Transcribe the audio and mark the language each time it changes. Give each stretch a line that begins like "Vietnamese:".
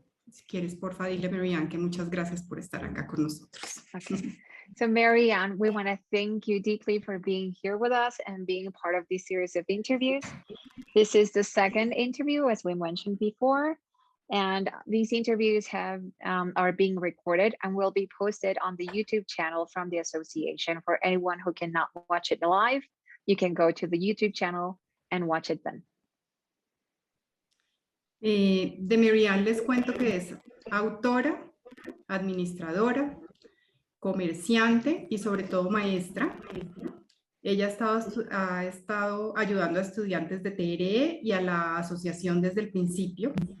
Spanish: Si quieres, porfa, dile a Marianne que muchas gracias por estar acá con nosotros.
English: Okay. So Marianne, we want to thank you deeply for being here with us and being part of this series of interviews. This is the second interview, as we mentioned before, and these interviews are being recorded and will be posted on the YouTube channel from the association. For anyone who cannot watch it live, you can go to the YouTube channel and watch it then.
Spanish: De Marianne les cuento que es autora, administradora, comerciante y sobre todo maestra. Ella ha estado ayudando a estudiantes de TRE y a la asociación desde el principio.